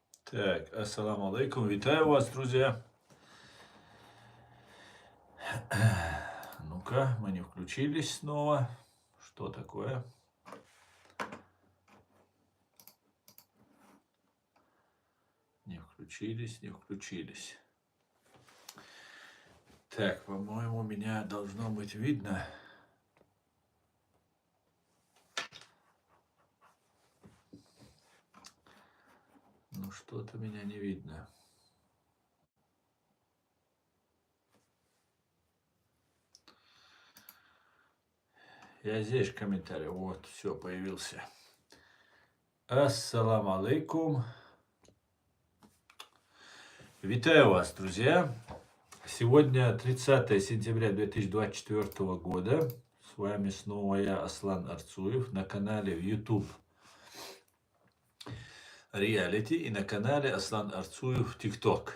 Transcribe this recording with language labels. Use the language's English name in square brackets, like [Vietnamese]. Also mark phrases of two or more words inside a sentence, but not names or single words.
[Russian] Так, [Arabic] السلام عليكم. [Russian] Витаю вас, друзья. Ну-ка, мы не включились снова. Что такое? Не включились, не включились. Так, по-моему, меня должно быть видно. Ну, что-то меня не видно. Я здесь комментарий. Вот, все, появился. [Arabic] السلام عليكم. [Russian] Витаю вас, друзья. Сегодня 30 сентября 2024 года. С вами снова я, Аслан Арцуев, на канале в YouTube Reality и на канале Аслан Арцуев TikTok.